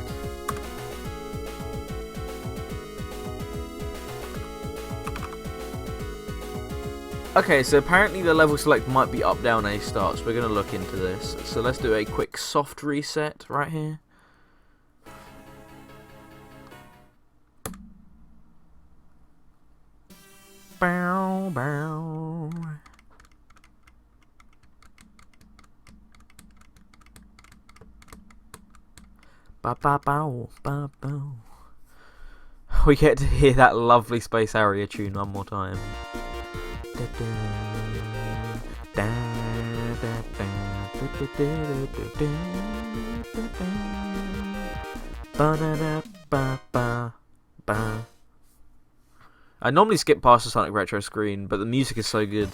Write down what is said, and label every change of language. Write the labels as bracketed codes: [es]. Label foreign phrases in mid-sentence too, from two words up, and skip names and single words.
[en] Okay, so apparently the level select might be up, down, A, start, so we're going to look into this. So let's do a quick soft reset right here. Bow, bow. Ba ba bow, ba bow. We get to hear that lovely Space Harrier tune one more time. I normally skip past the Sonic Retro screen, but the music is so good.